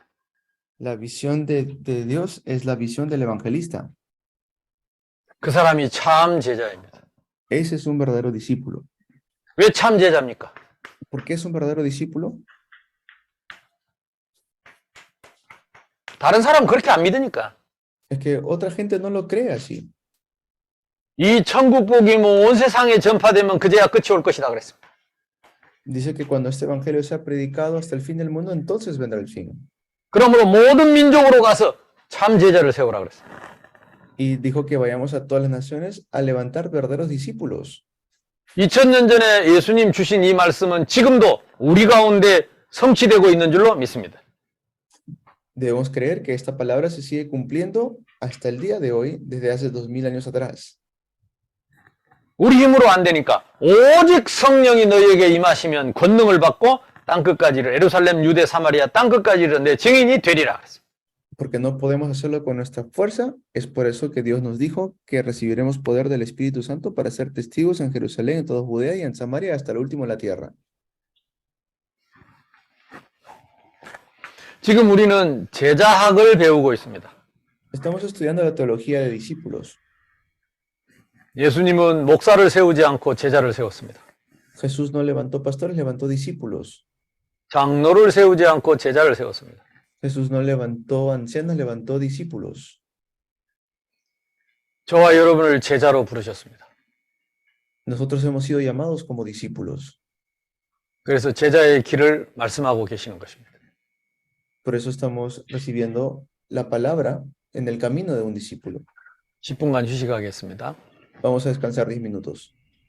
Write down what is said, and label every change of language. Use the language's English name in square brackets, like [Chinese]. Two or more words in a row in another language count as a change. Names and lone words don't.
[Spanish] La visión de Dios es la visión del evangelista. [Korean] 그 사람이 참 제자입니다. [Spanish] Ese es un verdadero discípulo. [Korean] 왜 참 제자입니까? [Spanish] ¿Por qué es un verdadero discípulo? [Korean] 다른 사람은 그렇게 안 믿으니까. [Spanish] Es que otra gente no lo cree así. [Korean] 이 천국 복이 온 세상에 전파되면 그제야 끝이 올 것이다 그랬습니다. [Spanish] Dice que cuando este evangelio sea predicado hasta el fin del mundo, entonces vendrá el fin. [Korean] 그러므로 모든 민족으로 가서 참 제자를 세우라 그랬습니다. [Spanish] Y dijo que vayamos a todas las naciones a levantar verdaderos discípulos. [Korean] 2000년 전에 예수님 주신 이 말씀은 지금도 우리 가운데 성취되고 있는 줄로 믿습니다. [Spanish] Debemos creer que esta palabra se sigue cumpliendo hasta el día de hoy, desde hace 2000 años atrás. [Korean] 우리 힘으로 안 되니까 오직 성령이 너희에게 임하시면 권능을 받고 땅끝까지를 예루살렘, 유대, 사마리아 땅끝까지를 내 증인이 되리라 그랬어요. [Spanish] Porque no podemos hacerlo con nuestra fuerza, es por eso que Dios nos dijo que recibiremos poder del Espíritu Santo para ser testigos en Jerusalén, en toda Judea y en Samaria hasta lo último de la tierra. [Korean] 지금 우리는 제자학을 배우고 있습니다. [Spanish] Estamos estudiando la teología de discípulos. [Korean] 예수님은 목사를 세우지 않고 제자를 세웠습니다. [Spanish] Jesús no levantó pastores, levantó discípulos. [Korean] 장로를 세우지 않고 제자를 세웠습니다. [Spanish] Jesús no levantó ancianos, levantó discípulos. [Korean] 저와 여러분을 제자로 부르셨습니다. [Spanish] Nosotros hemos sido llamados como discípulos. [Korean] 그래서 제자의 길을 말씀하고 계시는 것입니다. [Spanish] Por eso estamos recibiendo la palabra en el camino de un discípulo. [Korean] 10분간 휴식하겠습니다. [Spanish] Vamos a descansar 10 minutos.